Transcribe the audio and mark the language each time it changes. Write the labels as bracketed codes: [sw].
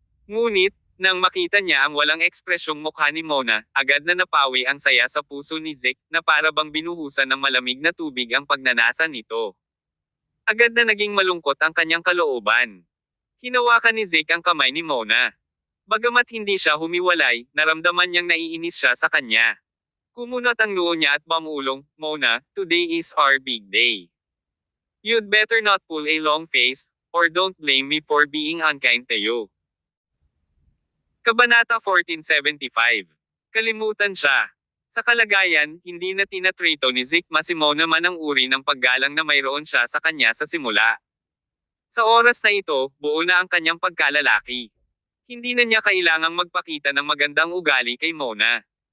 [tl] Ngunit, nang makita niya ang walang ekspresyong mukha ni Mona, agad na napawi ang saya sa puso ni Zeke, na para bang binuhusan ng malamig na tubig ang pagnanasa nito. Agad na naging malungkot ang kanyang kalooban. Hinawakan ni Zeke ang kamay ni Mona. Bagamat hindi siya humiwalay, naramdaman niyang naiinis siya sa kanya. Kumunot ang noo niya at bumulong, Mona, [en] today is our big day. You'd better not pull a long face, or don't blame me for being unkind to you. [tl] Kabanata 1475. Kalimutan siya. Sa kalagayan, hindi na tinatrito ni Zeke si Mona man ang uri ng paggalang na mayroon siya sa kanya sa simula. Sa oras na ito, buo na ang kanyang pagkalalaki. Hindi na niya kailangang magpakita ng magandang ugali kay Mona.